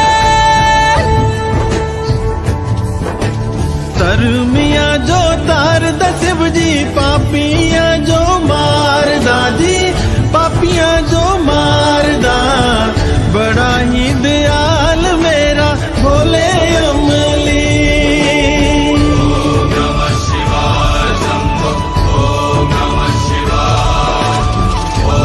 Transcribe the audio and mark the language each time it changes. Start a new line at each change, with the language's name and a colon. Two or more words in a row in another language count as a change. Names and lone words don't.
Punjabi: ਤਰਮਿਆ ਜੋ ਤਾਰ ਦਾ ਸ਼ਿਵ ਜੀ, ਪਾਪੀਆ ਜੋ ਮਾਰ ਦਾ ਜੀ, ਪਾਪੀਆ ਜੋ ਮਾਰ ਦਾ, ਬੜਾ ਹੀ ਦਿਆਲ ਮੇਰਾ ਭੋਲੇ ਅਮਲੀ।
Sanskrit: ओम नमः शिवाय शंभो, ओम नमः शिवाय,